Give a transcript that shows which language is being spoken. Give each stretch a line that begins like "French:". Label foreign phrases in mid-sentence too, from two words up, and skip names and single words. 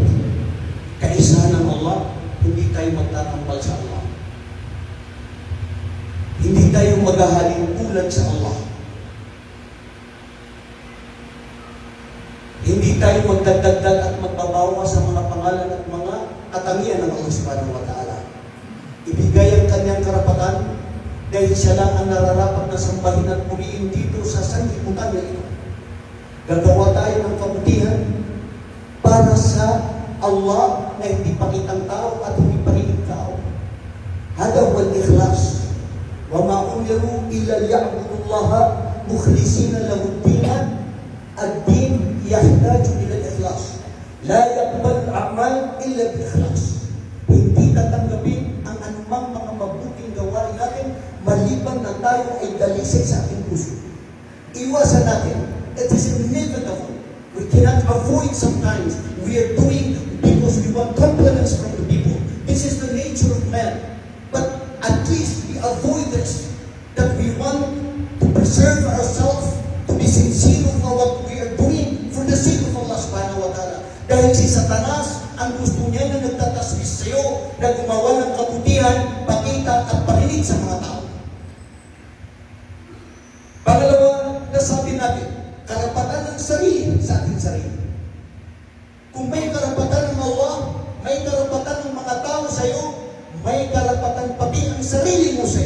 Filipino: Kaisahan ng Allah, hindi tayo magtatambal sa Allah. Hindi tayo maghahalingkulan sa Allah. Hindi tayo magdadagdag at magbabawa sa mga pangalan at mga katangian ng Allah
Arabic: سبحانه وتعالى.
Filipino: Ibigay ang kanyang karapatan dahil siya lang ang nararapat na sambahin at puriin dito sa sanlibutan na ito. Gagawa tayo ng kabutihan para sa Allah na hindi pakitang tao at hindi pagiging tao.
Arabic: هذا هو الإخلاص. وما أمروا إلا ليعبدوا الله مخلصين له الدين. الدين يحتاج إلى الإخلاص. لا يقبل أعمال إلا بالإخلاص.
Filipino: Hindi tatanggapin ang anumang mga mabuting gawain natin maliban na tayo ay dalisay sa ating puso. Iwasan natin.
English: It is inevitable. We cannot avoid sometimes. We are doing because we want compliments from the people. This is the nature of man. But at least we avoid this. That we want to preserve ourselves, to be sincere for what we are doing for the sake of Allah
Arabic: سبحانه وتعالى.
Filipino: Dahil si Satanas, ang gusto niya na nagtataswis sa'yo, na gumawa ng kabutihan, pakita at parinig sa mga tao. Pangalawa, nasabi natin, karapatan ng sarili sa ating sarili. Kung may karapatan ng Allah, may karapatan ng mga tao sa iyo, may karapatan pati ang sarili mo sa iyo.